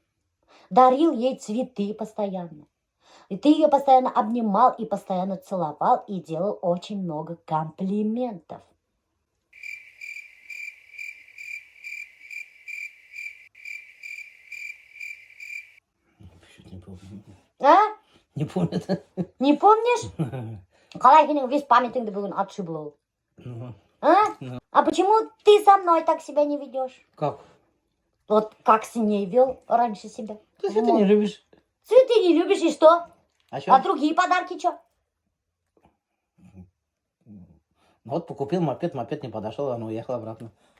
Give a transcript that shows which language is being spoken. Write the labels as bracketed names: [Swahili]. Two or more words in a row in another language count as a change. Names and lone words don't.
[Russian] Дарил ей цветы постоянно. И ты ее постоянно обнимал и постоянно целовал и делал очень много комплиментов. Чуть не помню. А? Не помню это. Не помнишь? [Kazakh] Қалай сенің [Russian] весь памятіңді [Kazakh] бүгін отшибло ол. [Russian] Ну, А? А почему ты со мной так себя не ведешь? как? Вот как с ней вел раньше себя. Ты цветы не любишь. Цветы не любишь, и что? А что? А другие подарки что? Ну вот покупил мопед не подошел, она уехала обратно.